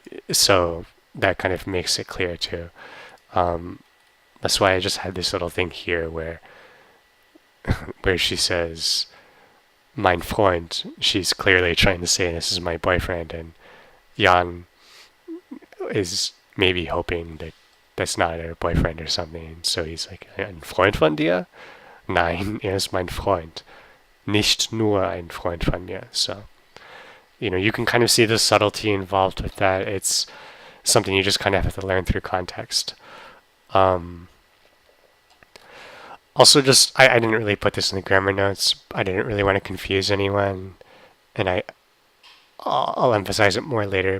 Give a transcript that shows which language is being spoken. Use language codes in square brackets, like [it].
[en] So that kind of makes it clear too. That's why I just had this little thing here where she says [de] mein Freund. [en] She's clearly trying to say this is my boyfriend, and Jan is maybe hoping that that's not her boyfriend or something. So he's like, [de] ein Freund von dir? Nein, ist mein Freund. Nicht nur ein Freund von mir. [en] So, you can kind of see the subtlety involved with that. It's something you just kind of have to learn through context. Also, I didn't really put this in the grammar notes. I didn't really want to confuse anyone, and I'll emphasize it more later.